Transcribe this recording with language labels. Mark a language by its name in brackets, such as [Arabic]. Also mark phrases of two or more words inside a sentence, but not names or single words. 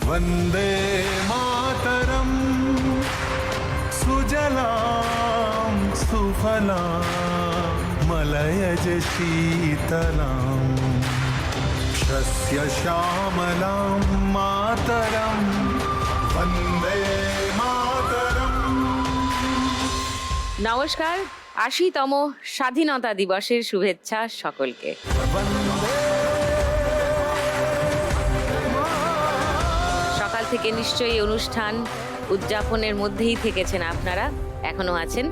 [Sanskrit] वन्दे मातरम् सुजलां सुफलां मलयज शीतलां शस्य श्यामलां मातरं वन्दे मातरम्। [Bangla] নমস্কার, ৮০তম স্বাধীনতা দিবসের শুভেচ্ছা সকলকে। সকাল থেকে নিশ্চয়ই অনুষ্ঠান উদযাপনের মধ্যেই থেকেছেন আপনারা, এখনো আছেন।